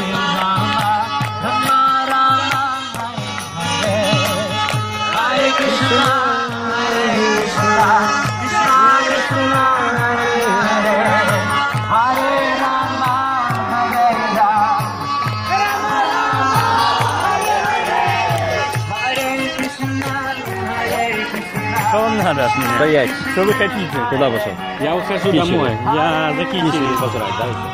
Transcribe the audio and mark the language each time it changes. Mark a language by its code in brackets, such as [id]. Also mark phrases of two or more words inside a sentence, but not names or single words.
[ru] Rama, Rama Rama, Hare Hare, Hare Krishna, Hare Krishna, Krishna Krishna, Hare Hare, Hare Rama, Hare Rama, Hare Krishna, Hare Krishna. Что вам надо от меня? Стоять. Что вы хотите? Куда пошел? Я ухожу Кичери. домой. Я за Кичери. Пожрать, да?